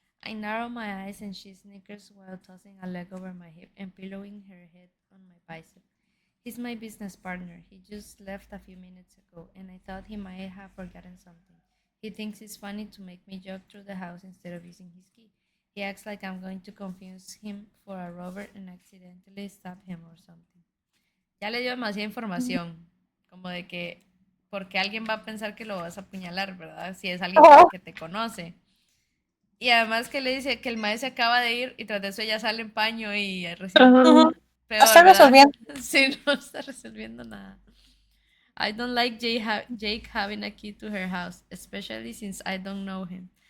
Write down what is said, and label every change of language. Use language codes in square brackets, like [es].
[en] I narrow my eyes and she snickers while tossing a leg over my hip and pillowing her head on my bicep. He's my business partner. He just left a few minutes ago, and I thought he might have forgotten something. He thinks it's funny to make me jog through the house instead of using his key. He acts like I'm going to confuse him for a robber and accidentally stab him or something. [es] Ya le dio demasiada información, como de que, porque alguien va a pensar que lo vas a apuñalar, ¿verdad? Si es alguien que te conoce. Y además que le dice que el maestro se acaba de ir y tras de eso ella sale en paño y recién... Ujú. Peor, Está ¿verdad? resolviendo. Sí, no está resolviendo nada. [en] I don't like Jake having a key to her house, especially since I don't know him.